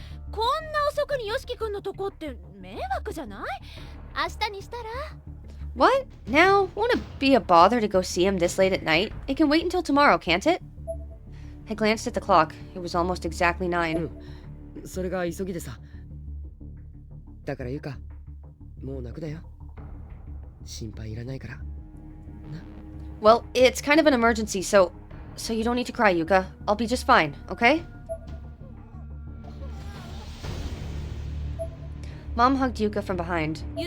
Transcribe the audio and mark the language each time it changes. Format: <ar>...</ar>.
<ja>こんな遅くにヨシキくんのとこって迷惑じゃない？明日にしたら？</ja> <en>What? Now? Won't it be a bother to go see him this late at night? It can wait until tomorrow, can't it? I glanced at the clock. It was almost exactly 9.</en> <ja>それが急ぎでさ。だからゆか、もう泣くなよ。心配いらないから。な。</ja> <en>Well, it's kind of an emergency, so you don't need to cry, Yuka. I'll be just fine, okay? Mom hugged Yuka from behind.</en>